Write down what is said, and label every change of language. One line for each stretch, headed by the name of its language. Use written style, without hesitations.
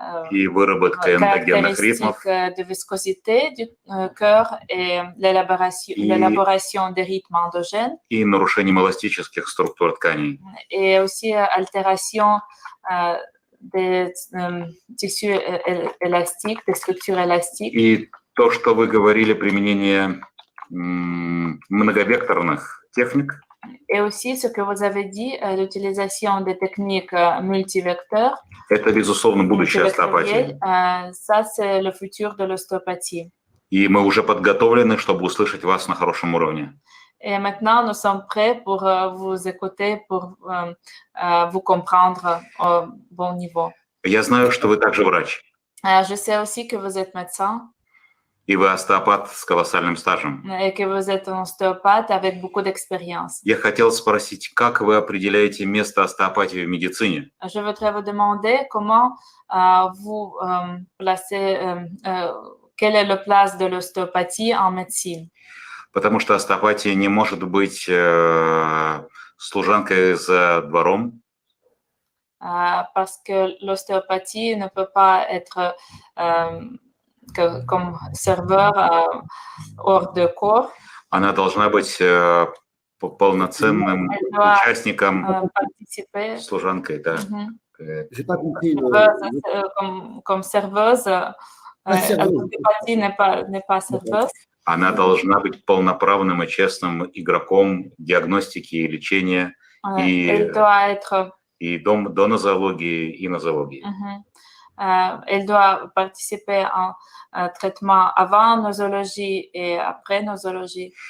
Russian: и выработка эндогенных ритмов,
French: caractéristiques de viscosité du cœur et l'élaboration des rythmes endogènes,
Russian: и нарушением эластических структур тканей.
French: et aussi altération des tissus élastiques, des structures élastiques.
Russian: И то, что вы говорили, применение многовекторных техник,
French: Et aussi, ce que vous avez dit, l'utilisation des techniques multivecteurs,
Russian: это, безусловно, будущее остеопатии.
French: Ça, c'est le futur de l'ostéopathie.
Russian: И мы уже подготовлены, чтобы услышать вас на хорошем уровне.
French: Et maintenant, nous sommes prêts pour vous écouter, pour vous comprendre au bon niveau.
Russian: Я знаю, что вы также врач.
French: Je sais aussi que vous êtes médecin.
Russian: И вы остеопат с колоссальным стажем.
French: et que vous êtes un ostéopathe avec beaucoup d'expérience.
Russian: Я хотел спросить, как вы определяете место остеопатии в медицине?
French: Je voudrais vous demander comment vous placez, quelle est la place de l'ostéopathie en médecine.
Russian: Потому что остеопатия не может быть служанкой за двором.
French: Parce que l'ostéopathie ne peut pas être comme serveur hors de corps.
Russian: Она должна быть полноценным участником, служанкой, да.
French: J'ai pas compris. Comme serveuse, l'ostéopathie n'est pas serveuse.
Russian: Она должна быть полноправным и честным игроком диагностики и лечения
French: Elle doit être
Russian: и донозоологии и нозологии.
French: Elle doit participer en traitement avant nosologie et après nosologie.